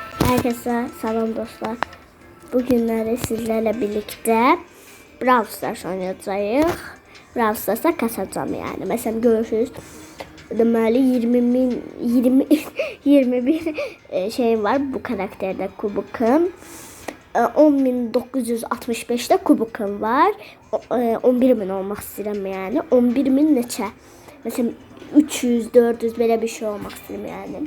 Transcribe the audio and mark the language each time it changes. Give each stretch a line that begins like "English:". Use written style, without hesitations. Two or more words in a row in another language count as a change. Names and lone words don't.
Turkish: Herkese selam dostlar. Bugünleri sizlerle birlikte Brawl Stars oynayacağız. Brawl Stars'a kasacağım yani. Mesela görürsünüz.
Azerbaijani: Deməli 21 şeyim var bu karakterde kubukum. 10.965'te kubukum var. 11.000 olmaq istəyirəm yani. 11.000 neçə? Mesela 300, 400 belə bir şey olmaq istəyirəm yani.